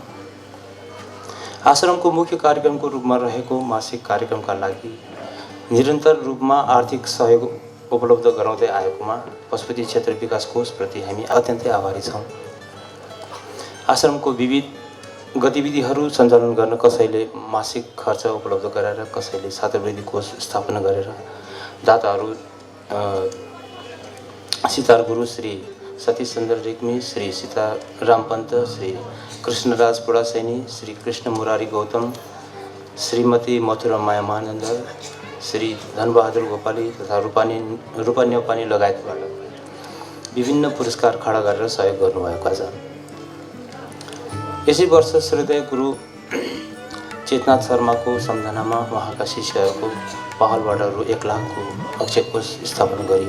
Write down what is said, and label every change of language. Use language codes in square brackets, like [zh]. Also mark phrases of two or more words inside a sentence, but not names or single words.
[ne] आश्रमको मुख्य कार्यक्रमको रूपमा रहेको मासिक कार्यक्रमका लागि निरन्तर रूपमा आर्थिक सहयोग उपलब्ध गराउँदै आएकोमा पशुपति क्षेत्र विकास कोषप्रति हामी अत्यन्तै आभारी छौँ। आश्रमको विविध गतिविधिहरू सञ्चालन गर्न कसैले मासिक खर्च उपलब्ध गराएर, कसैले छात्रवृत्ति कोष स्थापना गरेर दाताहरू सितार गुरु श्री सतीश चन्द्र रेग्मी, श्री सीताराम पन्त, श्री कृष्णराज पुडासैनी, श्री कृष्ण मुरारी गौतम, श्रीमती मथुरा माया महानन्द, श्री धनबहादुर गोपाली तथा रूपा नेपाली लगायतबाट विभिन्न पुरस्कार खडा गरेर सहयोग गर्नुभएको छ। यसै वर्ष श्रद्धेय गुरु चेतनाथ शर्माको सम्झनामा उहाँका शिष्यहरूको पहलबाट रु 1 लाखको अक्षय कोष स्थापना गरियो।